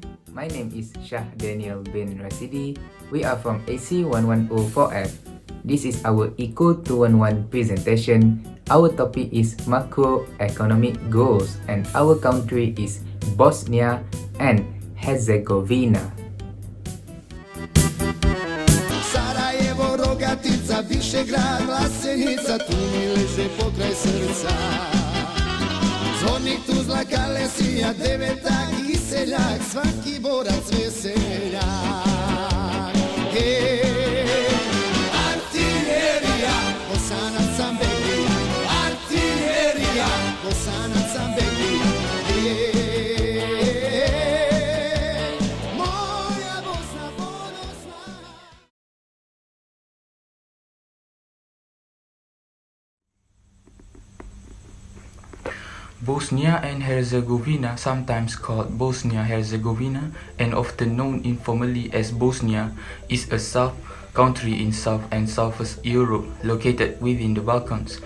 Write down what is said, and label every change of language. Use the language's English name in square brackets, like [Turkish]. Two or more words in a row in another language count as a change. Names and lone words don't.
[English] My name is Danial bin RASIDI. We are from AC1104F. This is our ECO211 presentation. Our topic is macroeconomic goals and our country is Bosnia and Herzegovina. [Bosnian] Sarajevo, Rogatica, Višegrad, Vlasenica, tu mi leže pokraj srca. Zvornik Tuzla, Kalesija, Devetak i seljak, svaki borac veseljak. Artiljerija, Bosanac sam Beglija, artiljerija, Bosanac sam Beglija. Moja Bosna ponosna. [English] Bosnia and Herzegovina, sometimes called Bosnia-Herzegovina and often known informally as Bosnia, is a country in South and Southwest Europe located within the Balkans.